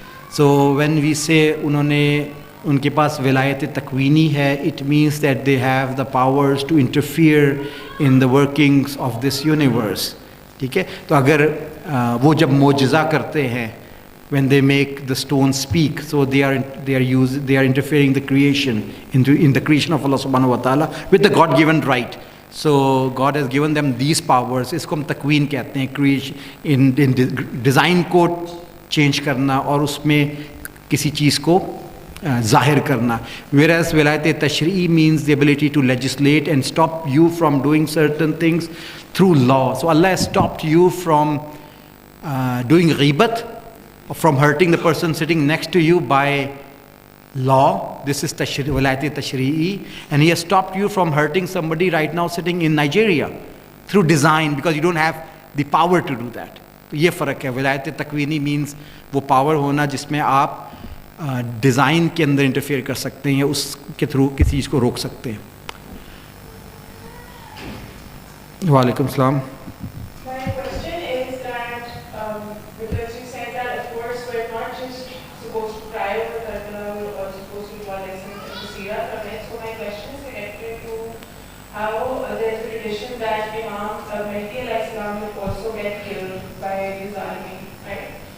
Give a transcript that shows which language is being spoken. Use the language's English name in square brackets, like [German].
[English] So when we say [Hindi] unke paas vilayat takweeni hai, [English] it means that they have the powers to interfere in the workings of this universe. [Hindi] ठीक है? तो अगर वो जब मोजिज़ा करते हैं, [English] when they make the stone speak, so they are interfering the creation in the creation of Allah subhanahu wa ta'ala with the God-given right. So God has given them these powers. [Hindi] इसको हम तकवीन कहते हैं, [English] creation in design [Hindi] को change करना और उसमें किसी चीज़ को ज़ाहिर करना. [English] Whereas विलायत तशरी'i means the ability to legislate and stop you from doing certain things through law. So Allah has stopped you from doing ghibat, from hurting the person sitting next to you by law. This is vilayat tashri'i. And He has stopped you from hurting somebody right now sitting in Nigeria through design, because you don't have the power to do that. [Hindi] तो ये फ़र्क है. विलायत तकवीनी means वो power होना जिसमें आप design के अंदर इंटरफेयर कर सकते हैं या उसके थ्रू किसी चीज़ को रोक सकते हैं. वालेकुम सलाम. [English] My question is that because you said that of course we're not just supposed to cry over Karbala or supposed to draw lessons in the Seerah from it. So my question is connected to how there's a tradition that Imam Mahdi alayhi salam will also get killed by his army, right?